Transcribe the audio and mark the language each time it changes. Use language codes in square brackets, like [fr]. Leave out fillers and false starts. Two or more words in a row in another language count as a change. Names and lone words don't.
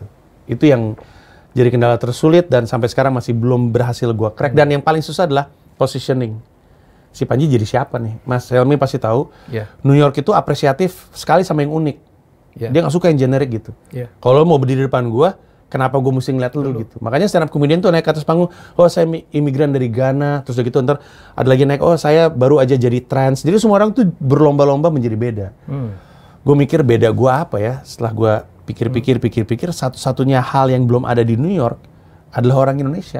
[id] Itu yang jadi kendala tersulit dan sampai sekarang masih belum berhasil gue crack. Dan yang paling susah adalah positioning. Si Panji jadi siapa nih? Mas Helmi pasti tahu. New York itu apresiatif sekali sama yang unik. Dia nggak suka yang generik gitu. Kalau mau berdiri di depan gue, kenapa gue mesti ngeliat lu gitu. Makanya [en] stand up comedian [id] tuh naik ke atas panggung, oh saya imigran dari Ghana, terus udah gitu ntar ada lagi naik, oh saya baru aja jadi trans. Jadi semua orang tuh berlomba-lomba menjadi beda. Gue mikir beda gue apa ya, setelah gue pikir-pikir, satu-satunya hal yang belum ada di New York adalah orang Indonesia.